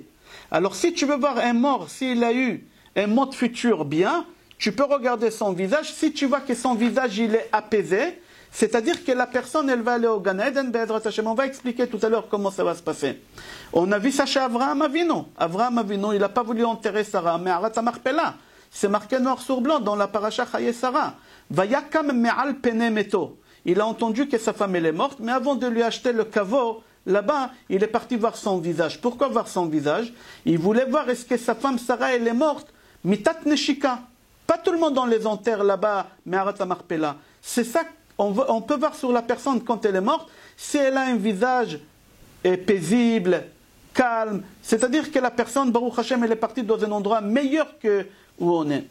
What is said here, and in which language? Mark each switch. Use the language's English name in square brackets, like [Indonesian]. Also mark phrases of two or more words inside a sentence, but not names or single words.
[French] Alors si tu veux voir un mort, s'il a eu un monde futur bien, tu peux regarder son visage. Si tu vois que son visage, il est apaisé, c'est-à-dire que la personne, elle va aller au Gan Eden, [Hebrew] בעזרת השם. [French] On va expliquer tout à l'heure comment ça va se passer. On a vu ça chez Avraham Avinu. Avraham Avinu, il n'a pas voulu enterrer Sarah, mais Arat Marpella. C'est marqué noir sur blanc dans la paracha Chaye Sarah. [Hebrew] ויקם מעל פני מתו. [French] Il a entendu que sa femme elle est morte, mais avant de lui acheter le caveau, là-bas, il est parti voir son visage. Pourquoi voir son visage? Il voulait voir est-ce que sa femme Sarah elle est morte. [Hebrew] מיתת נשיקה. [French] Pas tout le monde dans les enterre là-bas, mais Arat Marpella. C'est ça. On peut voir sur la personne quand elle est morte, si elle a un visage paisible, calme, c'est-à-dire que la personne, [Hebrew] ברוך השם, [French] elle est partie dans un endroit meilleur que où on est.